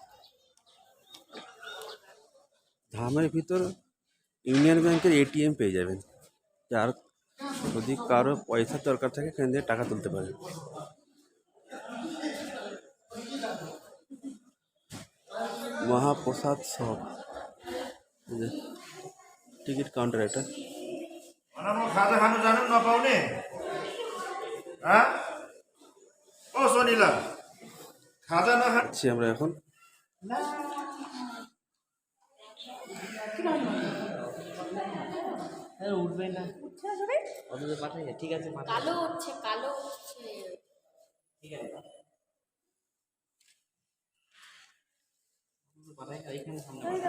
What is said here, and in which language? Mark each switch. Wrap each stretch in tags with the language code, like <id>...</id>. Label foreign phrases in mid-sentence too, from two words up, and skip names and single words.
<bn>ধামের ভিতর ইউনিয়ন ব্যাংকের এটিএম পেয়ে যাবেন, যার যদি কারো পয়সার দরকার থাকে এখান থেকে টাকা তুলতে পারে। মহাপ্রসাদ শপ, টিকিট কাউন্টার এটা।</bn> <ne>खाजा खानु जानु नपाउने ओ सोनिला खाजा नखा</ne> <bn>আছি আমরা এখন। উঠবে না, ওদিকে পাঠাই, ঠিক আছে কালো হচ্ছে কালো হচ্ছে। ঠিক আছে পাঠাই, এইখানে সামনে</bn>